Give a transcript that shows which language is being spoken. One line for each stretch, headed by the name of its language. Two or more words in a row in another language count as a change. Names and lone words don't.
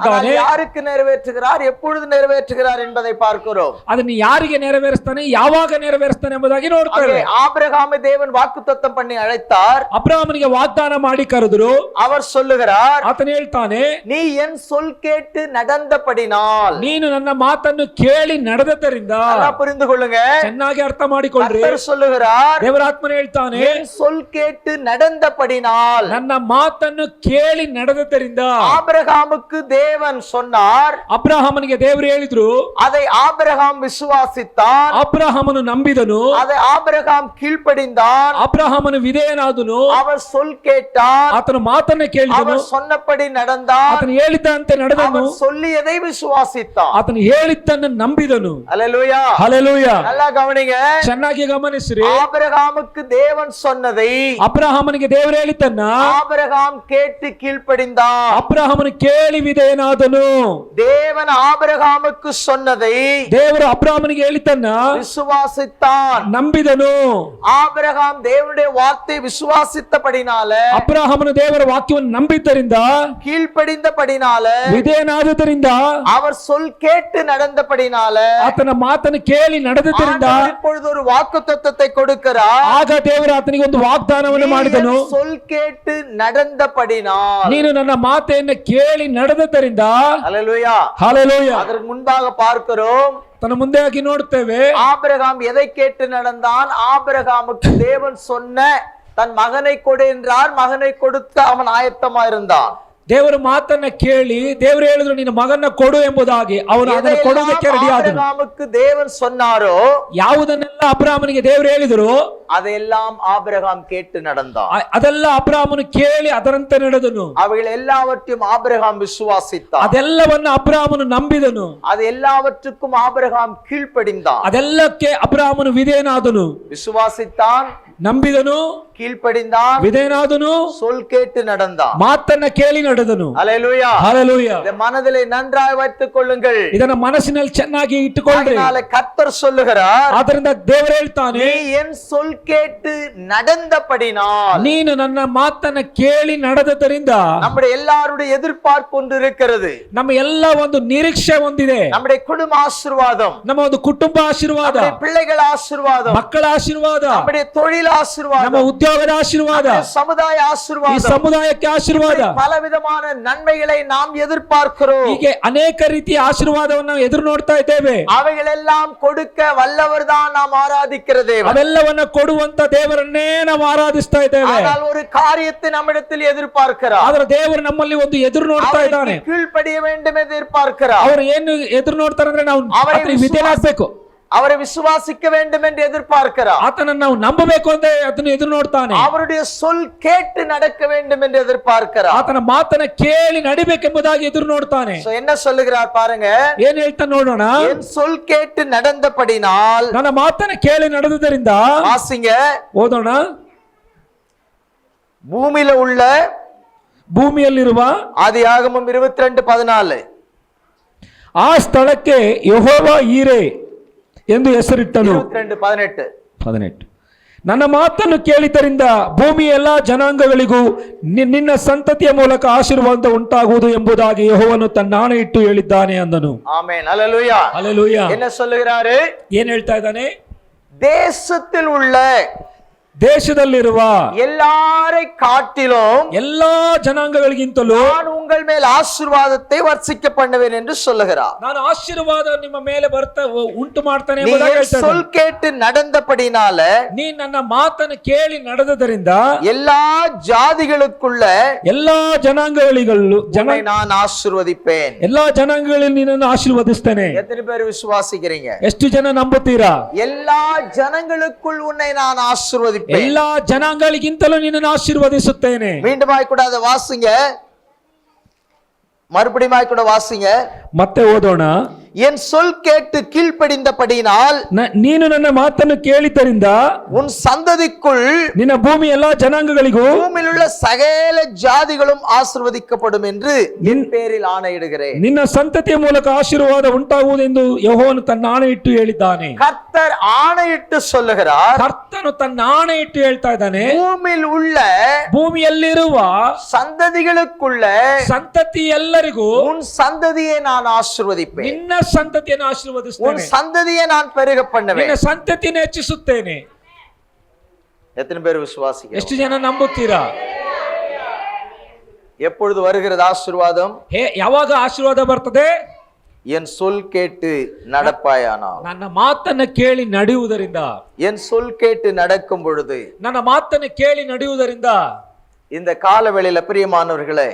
Tamil: யாருக்கு நிறைவேற்றுகிறார், எப்பொழுது நிறைவேற்றுகிறார் என்பதை பார்க்கிறோம்.
Kannada: ಅದನ್ನು ಯಾರಿಗೆ ನೆರವೇರಿಸ್ತಾನೆ, ಯಾವಾಗ ನೆರವೇರಿಸ್ತಾನೆ ಎಂಬುದಾಗಿ ನೋಡ್ತೇವೆ.
Tamil: ஆபிரகாமை தேவன் வாக்குத்தத்தம் பண்ணி அழைத்தார்.
Kannada: ಅಬ್ರಹಾಮನಿಗೆ ವಾಗ್ದಾನ ಮಾಡಿ ಕರೆದರು.
Tamil: அவர் சொல்லுகிறார்,
Kannada: ಆತನು ಹೇಳ್ತಾನೆ,
Tamil: நீ என் சொல் கேட்டு நடந்தபடினால்.
Kannada: ನೀನು ನನ್ನ ಮಾತನ್ನು ಕೇಳಿ ನಡೆದದ್ದರಿಂದ.
Tamil: புரிந்து கொள்ளுங்க,
Kannada: ಚೆನ್ನಾಗಿ ಅರ್ಥ ಮಾಡಿಕೊಳ್ಳ್ರಿ.
Tamil: கர்த்தர் சொல்லுகிறார்,
Kannada: ದೇವರಾತ್ಮನು ಹೇಳ್ತಾನೆ,
Tamil: என் சொல் கேட்டு நடந்தபடினால்.
Kannada: ನನ್ನ ಮಾತನ್ನು ಕೇಳಿ ನಡೆದದ್ದರಿಂದ.
Tamil: ஆபிரகாமுக்கு தேவன் சொன்னார்,
Kannada: ಅಬ್ರಹಾಮನಿಗೆ ದೇವರು ಹೇಳಿದ್ರು.
Tamil: அதை ஆபிரகாம் விசுவாசித்தான்.
Kannada: ಅಬ್ರಹಾಮನು ನಂಬಿದನು.
Tamil: அதை ஆபிரகாம் கீழ்ப்படிந்தான்.
Kannada: ಅಬ್ರಹಾಮನು ವಿಧೇಯನಾದನು.
Tamil: அவர் சொல் கேட்டான்.
Kannada: ಆತನ ಮಾತನ್ನ ಕೇಳಿದನು.
Tamil: அவர் சொன்னபடி நடந்தான்.
Kannada: ಆತನು ಹೇಳಿದಂತೆ ನಡೆದನು.
Tamil: அவர் சொல்லியதை விசுவாசித்தான்.
Kannada: ಆತನು ಹೇಳಿದ್ದನ್ನು ನಂಬಿದನು.
Tamil: அல்லேலூயா.
Kannada: ಹಲ್ಲೆಲೂಯಾ.
Tamil: நல்லா கவனிங்க,
Kannada: ಚೆನ್ನಾಗಿ ಗಮನಿಸ್ರಿ.
Tamil: ஆபிரகாமுக்கு தேவன் சொன்னதை
Kannada: ಅಬ್ರಹಾಮನಿಗೆ ದೇವರು ಹೇಳಿದ್ದನ್ನ
Tamil: ஆபிரகாம் கேட்டு கீழ்ப்படிந்தான்.
Kannada: ಅಬ್ರಹಾಮನು ಕೇಳಿ ವಿಧೇಯನಾದನು.
Tamil: தேவன் ஆபிரகாமுக்கு சொன்னதை
Kannada: ದೇವರು ಅಬ್ರಹಾಮನಿಗೆ ಹೇಳಿದ್ದನ್ನ
Tamil: விசுவாசித்தான்.
Kannada: ನಂಬಿದನು.
Tamil: ஆபிரகாம் தேவனுடைய வார்த்தை விசுவாசித்தபடினால,
Kannada: ಅಬ್ರಹಾಮನು ದೇವರ ವಾಕ್ಯವನ್ನು ನಂಬಿದ್ದರಿಂದ,
Tamil: கீழ்ப்படிந்தபடினால,
Kannada: ವಿಧೇಯನಾದದರಿಂದ,
Tamil: அவர் சொல் கேட்டு நடந்தபடினால,
Kannada: ಆತನ ಮಾತನ್ನು ಕೇಳಿ ನಡೆದದರಿಂದ,
Tamil: ஆண்டவர் இப்பொழுது ஒரு வாக்குத்தத்தத்தை கொடுக்கிறார்.
Kannada: ಆಗ ದೇವರು ಆತನಿಗೆ ಒಂದು ವಾಗ್ದಾನವನ್ನು ಮಾಡಿದನು.
Tamil: நீ என் சொல் கேட்டு நடந்தபடினால்.
Kannada: ನೀನು ನನ್ನ ಮಾತೆಯನ್ನು ಕೇಳಿ ನಡೆದದರಿಂದ.
Tamil: அல்லேலூயா.
Kannada: ಹಲ್ಲೆಲೂಯಾ.
Tamil: அதற்கு முன்பாக பார்க்கிறோம்,
Kannada: ತನ್ನ ಮುಂದೆ ಆಗಿ ನೋಡ್ತೇವೆ.
Tamil: ஆபிரகாம் எதை கேட்டு நடந்தான்? ஆபிரகாமுக்கு தேவன் சொன்ன தன் மகனை கொடு என்றார். மகனை கொடுக்க அவன் ஆயத்தமா இருந்தான்.
Kannada: ದೇವರ ಮಾತನ್ನ ಕೇಳಿ ದೇವರು ಹೇಳಿದ್ರು, ನಿನ್ನ ಮಗನ್ನ ಕೊಡು ಎಂಬುದಾಗಿ ಅವನು ಅದನ್ನು ಕೊಡುವುದಕ್ಕೆ ರೆಡಿ ಆದನು.
Tamil: ஆபிரகாமுக்கு தேவன் சொன்னாரோ,
Kannada: ಯಾವುದನ್ನೆಲ್ಲ ಅಬ್ರಹಾಮನಿಗೆ ದೇವರು ಹೇಳಿದ್ರು,
Tamil: அதெல்லாம் ஆபிரகாம் கேட்டு நடந்தான்.
Kannada: ಅದೆಲ್ಲ ಅಬ್ರಹಾಮನು ಕೇಳಿ ಅದರಂತೆ ನಡೆದನು.
Tamil: அவைகள் எல்லாவற்றையும் ஆபிரகாம் விசுவாசித்தான்.
Kannada: ಅದೆಲ್ಲವನ್ನು ಅಬ್ರಹಾಮನು ನಂಬಿದನು.
Tamil: அது எல்லாவற்றுக்கும் ஆபிரகாம் கீழ்ப்படிந்தான்.
Kannada: ಅದೆಲ್ಲಕ್ಕೆ ಅಬ್ರಹಾಮನು ವಿಧೇಯನಾದನು.
Tamil: விசுவாசித்தான்,
Kannada: ನಂಬಿದನು,
Tamil: கீழ்ப்படிந்தான்,
Kannada: ವಿಧೇಯನಾದನು,
Tamil: சொல் கேட்டு நடந்தான்.
Kannada: ಮಾತನ್ನ ಕೇಳಿ ನಡೆದನು.
Tamil: அல்லேலூயா.
Kannada: ಹಲ್ಲೆಲೂಯಾ.
Tamil: இதை மனதிலே நன்றாய் வைத்துக் கொள்ளுங்கள்.
Kannada: ಇದನ್ನ ಮನಸ್ಸಿನಲ್ಲಿ ಚೆನ್ನಾಗಿ ಇಟ್ಟುಕೊಳ್ಳ್ರಿ.
Tamil: அதனால கர்த்தர் சொல்லுகிறார்,
Kannada: ಆದ್ದರಿಂದ ದೇವರು ಹೇಳ್ತಾನೆ,
Tamil: நீ என் சொல் கேட்டு நடந்தபடினால்.
Kannada: ನೀನು ನನ್ನ ಮಾತನ್ನ ಕೇಳಿ ನಡೆದದರಿಂದ.
Tamil: நம்முடைய எல்லாருடைய எதிர்பார்ப்பு ஒன்று இருக்கிறது.
Kannada: ನಮ್ಮ ಎಲ್ಲ ಒಂದು ನಿರೀಕ್ಷೆ ಹೊಂದಿದೆ.
Tamil: நம்முடைய குடும்ப ஆசீர்வாதம்,
Kannada: ನಮ್ಮ ಒಂದು ಕುಟುಂಬ ಆಶೀರ್ವಾದ,
Tamil: நம்முடைய பிள்ளைகள் ஆசீர்வாதம்,
Kannada: ಮಕ್ಕಳ ಆಶೀರ್ವಾದ,
Tamil: நம்முடைய தொழில்
Kannada: ನಮ್ಮ
Tamil: ஆசீர்வாதம்,
Kannada: ಉದ್ಯೋಗದ ಆಶೀರ್ವಾದ,
Tamil: நம்முடைய சமுதாய
Kannada: ಈ
Tamil: ஆசீர்வாதம்,
Kannada: ಸಮುದಾಯಕ್ಕೆ ಆಶೀರ್ವಾದ,
Tamil: பலவிதமான நன்மைகளை நாம் எதிர்பார்க்கிறோம்.
Kannada: ಹೀಗೆ ಅನೇಕ ರೀತಿಯ ಆಶೀರ್ವಾದವನ್ನು ನಾವು ಎದುರು ನೋಡ್ತಾ ಇದ್ದೇವೆ.
Tamil: அவைகளெல்லாம் கொடுக்க வல்லவர் தான் நாம் ஆராதிக்கிற தேவன்.
Kannada: ಅವೆಲ್ಲವನ್ನ ಕೊಡುವಂತ ದೇವರನ್ನೇ ನಾವು ಆರಾಧಿಸ್ತಾ ಇದ್ದೇವೆ.
Tamil: ஆனால் ஒரு காரியத்தை நம்மிடத்தில் எதிர்பார்க்கிறார்.
Kannada: ಆದ್ರೆ ದೇವರು ನಮ್ಮಲ್ಲಿ ಒಂದು ಎದುರು ನೋಡ್ತಾ ಇದ್ದಾನೆ.
Tamil: அவருக்கு கீழ்ப்படிய வேண்டும் என்று எதிர்பார்க்கிறார்.
Kannada: ಅವರು ಏನು ಎದುರು ನೋಡ್ತಾರೆ ಅಂದ್ರೆ ನಾವು ಆತನಿಗೆ ವಿಧೇಯರಾಗಬೇಕು.
Tamil: அவரை விசுவாசிக்க வேண்டும் என்று எதிர்பார்க்கிறார்.
Kannada: ಆತನನ್ನು ನಾವು ನಂಬಬೇಕು ಅಂತ ಅದನ್ನು ಎದುರು ನೋಡ್ತಾನೆ.
Tamil: அவருடைய சொல் கேட்டு நடக்க வேண்டும் என்று எதிர்பார்க்கிறார்.
Kannada: ಆತನ ಮಾತನ್ನ ಕೇಳಿ ನಡಿಬೇಕೆಂಬುದಾಗಿ ಎದುರು ನೋಡ್ತಾನೆ.
Tamil: So, என்ன சொல்லுகிறார் பாருங்க,
Kannada: ಏನ್ ಹೇಳ್ತಾ ನೋಡೋಣ.
Tamil: என் சொல் கேட்டு நடந்தபடினால்.
Kannada: ನನ್ನ ಮಾತನ್ನ ಕೇಳಿ ನಡೆದುದರಿಂದ.
Tamil: வாசிங்க,
Kannada: ಓದೋಣ.
Tamil: பூமியில உள்ள,
Kannada: ಭೂಮಿಯಲ್ಲಿರುವ,
Tamil: ஆதியாகமம் 22:14,
Kannada: ಆ ಸ್ಥಳಕ್ಕೆ ಯೆಹೋವ ಈರೆ ಎಂದು ಹೆಸರಿಟ್ಟನು. 22:18. ನನ್ನ ಮಾತನ್ನು ಕೇಳಿದ್ದರಿಂದ ಭೂಮಿಯ ಎಲ್ಲಾ ಜನಾಂಗಗಳಿಗೂ ನಿನ್ನ ಸಂತತಿಯ ಮೂಲಕ ಆಶೀರ್ವಾದ ಉಂಟಾಗುವುದು ಎಂಬುದಾಗಿ ಯೆಹೋವನು ತನ್ನ ಆಣೆ ಇಟ್ಟು ಹೇಳಿದ್ದಾನೆ ಅಂದನು.
Tamil: ஆமென். அல்லேலூயா.
Kannada: ಹಲ್ಲೆಲೂಯಾ.
Tamil: என்ன சொல்லுகிறாரு?
Kannada: ಏನ್ ಹೇಳ್ತಾ ಇದ್ದಾನೆ?
Tamil: தேசத்தில் உள்ள,
Kannada: ದೇಶದಲ್ಲಿರುವ
Tamil: எல்லாரை காட்டிலும்
Kannada: ಎಲ್ಲಾ ಜನಾಂಗಗಳಿಗಿಂತಲೂ
Tamil: நான் உங்கள் மேல் ஆசீர்வாதத்தை வர்ஷிக்க பண்ணுவேன் என்று சொல்லுகிறார்.
Kannada: ನಾನು ಆಶೀರ್ವಾದ ನಿಮ್ಮ ಮೇಲೆ ಉಂಟು ಮಾಡ್ತಾನೆ
Tamil: நீ
Kannada: ಎಂಬುದಾಗಿ
Tamil: என்
Kannada: ಹೇಳ್ತಾನೆ.
Tamil: சொல் கேட்டு நடந்தபடினால
Kannada: ನೀ ನನ್ನ ಮಾತನ್ನು ಕೇಳಿ ನಡೆದದರಿಂದ
Tamil: எல்லா ஜாதிகளுக்குள்ள
Kannada: ಎಲ್ಲಾ ಜನಾಂಗಗಳಿಗಳು
Tamil: உன்னை நான் ஆசீர்வதிப்பேன்.
Kannada: ಎಲ್ಲಾ ಜನಾಂಗಗಳಲ್ಲಿ ನಿನ್ನನ್ನು ಆಶೀರ್ವದಿಸ್ತೇನೆ.
Tamil: எத்தனை பேர் விசுவாசிக்கிறீங்க?
Kannada: ಎಷ್ಟು ಜನ ನಂಬುತ್ತೀರಾ?
Tamil: எல்லா ஜனங்களுக்குள் உன்னை நான் ஆசீர்வதிப்பேன்.
Kannada: ಎಲ್ಲಾ ಜನಾಂಗಗಳಿಗಿಂತಲೂ ನಿನ್ನನ್ನು ಆಶೀರ್ವದಿಸುತ್ತೇನೆ.
Tamil: மீண்டுமாய் கூட அதை வாசிங்க, மறுபடியும் கூட வாசிங்க.
Kannada: ಮತ್ತೆ ಓದೋಣ.
Tamil: என் சொல் கேட்டு கீழ்ப்படிந்தபடியினால்
Kannada: ನೀನು ನನ್ನ ಮಾತನ್ನು ಕೇಳಿದ್ದರಿಂದ
Tamil: உன் சந்ததிக்குள்
Kannada: ನಿನ್ನ ಭೂಮಿ ಎಲ್ಲಾ ಜನಾಂಗಗಳಿಗೂ
Tamil: பூமியில் உள்ள சகல ஜாதிகளும் ஆசீர்வதிக்கப்படும் என்று என் பேரில் ஆணையிடுகிறேன்.
Kannada: ನಿನ್ನ ಸಂತತಿಯ ಮೂಲಕ ಆಶೀರ್ವಾದ ಉಂಟಾಗುವುದೆಂದು ಯೆಹೋವನು ತನ್ನ ಆಣೆಯಿಟ್ಟು ಹೇಳಿದ್ದಾನೆ.
Tamil: கர்த்தர் ஆணையிட்டு சொல்லுகிறார்.
Kannada: ಕರ್ತನು ತನ್ನ ಆಣೆಯಿಟ್ಟು ಹೇಳ್ತಾ ಇದ್ದಾನೆ,
Tamil: பூமியில் உள்ள
Kannada: ಭೂಮಿಯಲ್ಲಿರುವ
Tamil: சந்ததிகளுக்குள்ள
Kannada: ಸಂತತಿ ಎಲ್ಲರಿಗೂ
Tamil: உன் சந்ததியை நான் ஆசீர்வதிப்பேன்.
Kannada: ನಿನ್ನ ಸಂತತಿಯನ್ನು
Tamil: உன்
Kannada: ಆಶೀರ್ವದಿಸುತ್ತೇನೆ.
Tamil: சந்ததியை நான் பெருக பண்ணுவேன்.
Kannada: ನಿನ್ನ ಸಂತತಿಯನ್ನು ಹೆಚ್ಚಿಸುತ್ತೇನೆ.
Tamil: எத்தனை பேர் விசுவாசிக்கிறீங்க?
Kannada: ಎಷ್ಟು ಜನ ನಂಬುತ್ತೀರಾ?
Tamil: எப்பொழுது வருகிறது ஆசீர்வாதம்?
Kannada: ಯಾವಾಗ ಆಶೀರ್ವಾದ ಬರ್ತದೆ?
Tamil: என் சொல் கேட்டு நடப்பாயானால்.
Kannada: ನನ್ನ ಮಾತನ್ನು ಕೇಳಿ ನಡೆಯುವುದರಿಂದ,
Tamil: என் சொல் கேட்டு நடக்கும் பொழுது,
Kannada: ನನ್ನ ಮಾತನ್ನು ಕೇಳಿ ನಡೆಯುವುದರಿಂದ,
Tamil: இந்த காலவேளையில பிரியமானவர்களே,